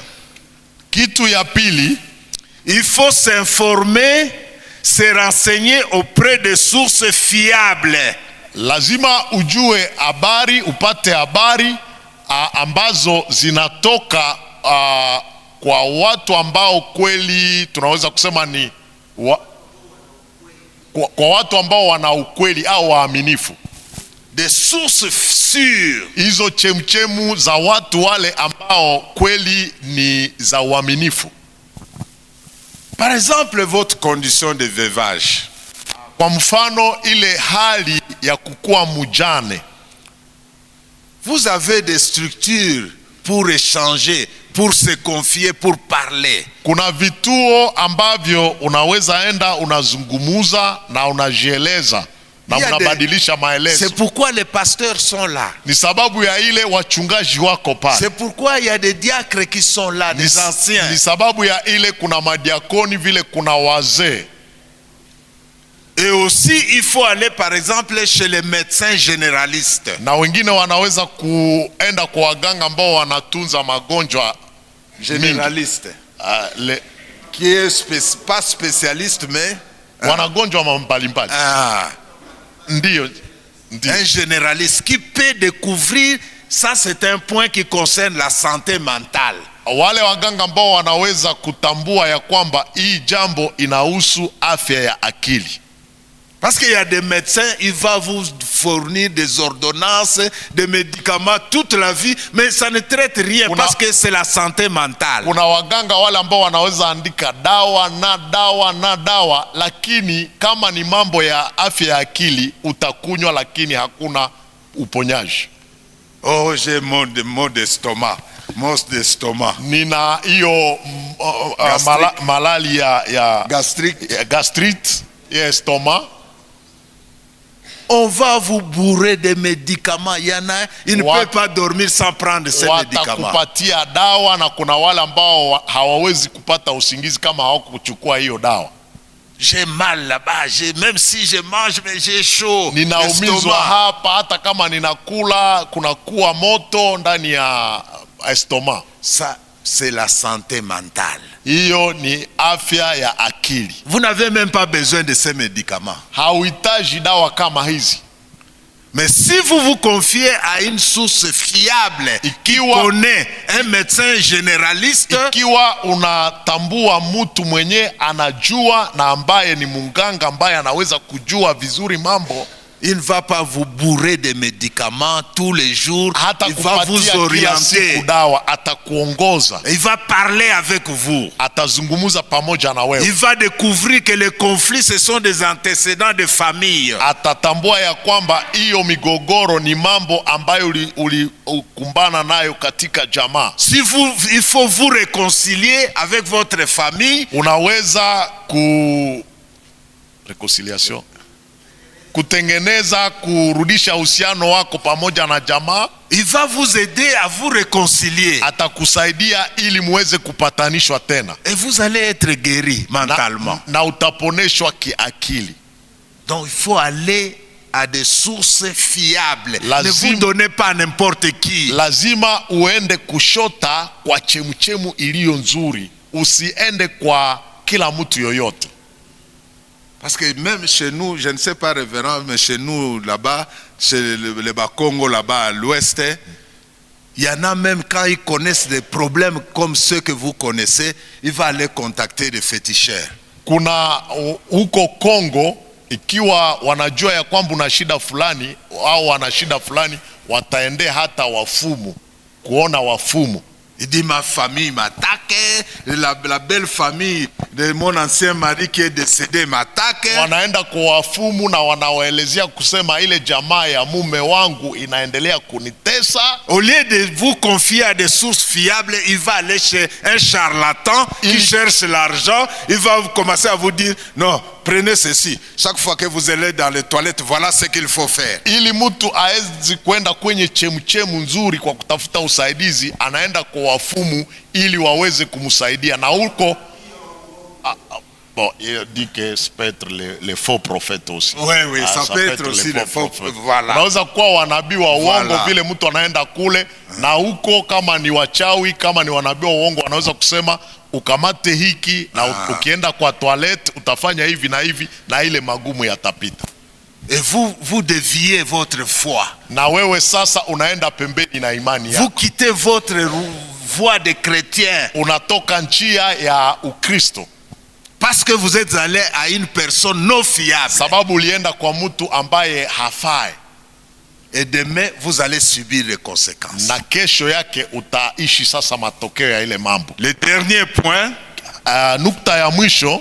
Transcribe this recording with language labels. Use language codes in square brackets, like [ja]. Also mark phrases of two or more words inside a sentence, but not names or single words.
[sw] kitu ya pili, [fr] il faut s'informer, se renseigner auprès de sources fiables. [sw] Lazima ujue habari, upate habari ambazo zinatoka kwa watu ambao kweli tunaweza kusema ni kwa watu ambao wana ukweli au waaminifu. [fr] Des sources sûres. [sw] Hizo chemchemu za watu wale ambao kweli ni za uaminifu. [fr] Par exemple, votre condition de veuvage. [sw] Kwa mfano ile hali ya kukua mjane. [fr] Vous avez des structures pour échanger, pour se confier, pour parler. [sw] Kuna vituo ambavyo unaweza enda unazungumuza na unajieleza na unabadilisha maelezo. [fr] C'est pourquoi les pasteurs sont là. [sw] Ni sababu ya ile wachungaji wako pale. [fr] C'est pourquoi il y a des diacres qui sont là, des anciens. [sw] Ni sababu ya ile kuna madiakoni vile kuna wazee. [fr] Et aussi, il faut aller par exemple chez les médecins généralistes. [sw] Na wengine wanaweza kuenda kwa waganga ambao wanatunza magonjwa généraliste. [fr] Qui est pas spécialiste mais [sw] wanagonjwa mbalimbali. Ndiyo. [fr] Un généraliste qui peut découvrir, ça c'est un point qui concerne la santé mentale. [sw] Wale waganga ambao wanaweza kutambua ya kwamba hii jambo inahusu afya ya akili. [fr] Parce qu'il y a des médecins, il va vous fournir des ordonnances, des médicaments toute la vie, mais ça ne traite rien parce que c'est la santé mentale. [sw] Kuna waganga wale ambao wanaweza andika dawa na dawa na dawa, lakini kama ni mambo ya afya ya akili utakunywa, lakini hakuna uponyaji. [fr] Oh, j'ai mot d'estomac. Mos d'estomac. [sw] Nina hiyo malali ya gastrite ya estomac. [fr] On va vous bourrer de médicaments. Il y en a, il ne peut pas dormir sans prendre ces médicaments. [sw] Watakupatia dawa na kuna wale ambao hawawezi kupata usingizi kama hawakuchukua hiyo dawa. [fr] J'ai mal là-bas, même si je mange mais j'ai chaud. [sw] Ninaumizwa hapa hata kama ninakula kunakuwa moto ndani ya estomac. [fr] Ça c'est la santé mentale. [sw] Hiyo ni afya ya akili. [fr] Vous n'avez même pas besoin de ces médicaments. [sw] Hauhitaji dawa kama hizi. [fr] Mais si vous vous confiez à une source fiable, qui connaît un médecin généraliste, [sw] ikiwa unatambua mtu mwenye anajua na ambaye ni munganga ambaye anaweza kujua vizuri mambo, [fr] il ne va pas vous bourrer de médicaments tous les jours. Il va vous orienter. Il va parler avec vous. Il va découvrir que les conflits ce sont des antécédents de famille. [sw] Atatambua ya kwamba hiyo migogoro ni mambo ambayo ulikumbana nayo katika jamaa. [fr] Si vous, il faut vous réconcilier avec votre famille. [sw] Unaweza réconciliation. Kutengeneza kurudisha uhusiano wako pamoja na jamaa. [fr] Il va vous aider à vous réconcilier. [sw] Atakusaidia ili muweze kupatanishwa tena. [fr] Et vous allez être guéri mentalement. [sw] Na utaponeshwa kiakili. [fr] Donc il faut aller à des sources fiables. Ne [sw] Lazima- [fr] vous donnez pas à n'importe qui. [sw] Lazima uende kushota kwa chemuchemu iliyo nzuri, usiende kwa kila mtu yoyote. [fr] Parce que même chez nous, je ne sais pas révérend, mais chez nous là-bas, chez les Bakongo là-bas à l'ouest, il y en a même quand ils connaissent des problèmes comme ceux que vous connaissez, ils vont aller contacter des féticheurs. [sw] Kuna huko Kongo, ikiwa wanajua ya kwamba una shida fulani au wana shida fulani, wataendea hata wafumu, kuona wafumu. [fr] Il dit ma famille m'attaque, la belle famille de mon ancien mari qui est décédé m'attaque. [sw] Wanaenda kwa wafumu na wanawaelezea kusema ile jamaa ya mume wangu inaendelea kunitesa. [fr] Au lieu de vous confier à des sources fiables, il va aller chez un charlatan qui cherche l'argent. Il va commencer à vous dire non, prenez ceci. Chaque fois que vous allez dans les toilettes, voilà ce qu'il faut faire. [sw] Ili mtu aezi kwenda kwenye chemuchemu nzuri kwa kutafuta usaidizi, anaenda kwa wafumu ili waweze kumsaidia. Na huko [fr] bon, il dit que ça peut être les faux prophètes aussi. Oui, ça peut être aussi les faux prophètes. Voilà. [sw] Unaweza kuwa wanabii wa uongo Voilà. vile mtu anaenda kule na huko, kama ni wachawi, kama ni wanabii wa uongo, wanaweza kusema ukamate hiki na ukienda kwa toilet utafanya hivi na ile magumu yatapita. [fr] Et vous déviez votre foi. [sw] Na wewe sasa unaenda pembeni na imani yako. [fr] Vous quittez votre voie de chrétien. [sw] Unatoka njia ya Ukristo. [fr] Parce que vous êtes allé à une personne non fiable. [sw] Sababu ulienda kwa mtu ambaye hafai. [fr] Et demain, vous allez subir les conséquences. [sw] Na kesho yake utaishi sasa matokeo ya ile mambo. [fr] Le dernier point, [sw] nukta ya mwisho,